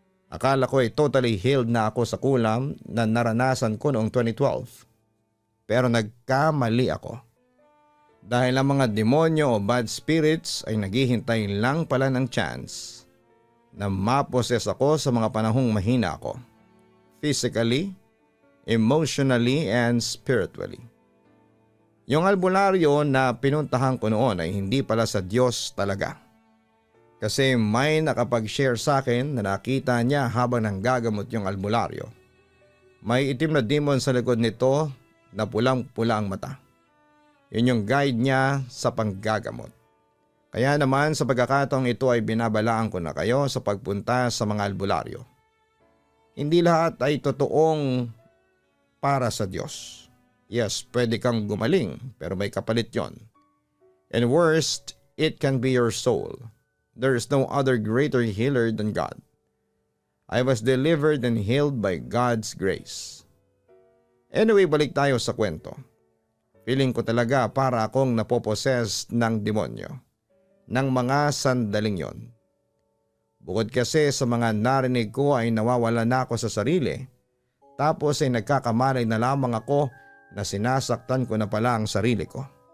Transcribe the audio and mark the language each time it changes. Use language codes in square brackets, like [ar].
[tl] Akala ko ay totally healed na ako sa kulam na naranasan ko noong 2012. Pero nagkamali ako. Dahil ang mga demonyo o bad spirits ay naghihintay lang pala ng chance na mapossess ako sa mga panahong mahina ako. [en] Physically, emotionally, and spiritually. [tl] Yung albularyo na pinuntahan ko noon ay hindi pala sa Diyos talaga. Kasi may nakapag-share sa akin na nakita niya habang nanggagamot yung albularyo. May itim na demon sa likod nito na pulang-pula ang mata. Yun yung guide niya sa panggagamot. Kaya naman sa pagkakataong ito ay binabalaan ko na kayo sa pagpunta sa mga albularyo. Hindi lahat ay totoong para sa Diyos. [en] Yes, [tl] pwede kang gumaling pero may kapalit yon. [en] And worst, it can be your soul. There is no other greater healer than God. I was delivered and healed by God's grace. [tl] Anyway, balik tayo sa kwento. Feeling ko talaga para akong napoposes ng demonyo. Ng mga sandaling yon. Bukod kasi sa mga narinig ko ay nawawala na ako sa sarili. Tapos ay nagkakamalay na lamang ako na sinasaktan ko na pala ang sarili ko.